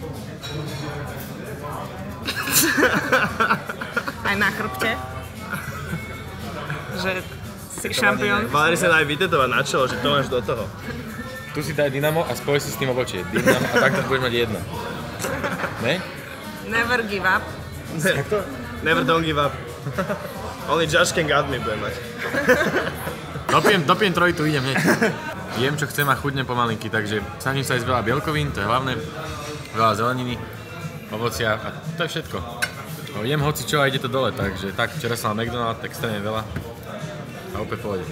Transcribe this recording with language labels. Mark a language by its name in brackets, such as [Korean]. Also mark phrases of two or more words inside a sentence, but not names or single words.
[Slovak] Aj na chrbte. Že si šampión. Mali sa aj vytetovať na čelo, že to máš do toho. Tu si daj Dynamo a spoj si s tým obočie. Dynamo a takto budeš mať jedno. Ne? [English] Never give up. Never don't give up. Only Josh can got me [Slovak] bude mať. Dopijem trojitu, idem hneď. Jem, čo chcem a chudnem pomalinky, takže snažím sa jesť veľa bielkovín, to je hlavné. Veľa zeleniny, ovocia a to je všetko. No, jem hoci čo a ide to dole, takže tak, včera som mal McDonald's, extrémne veľa a úplne v pohode.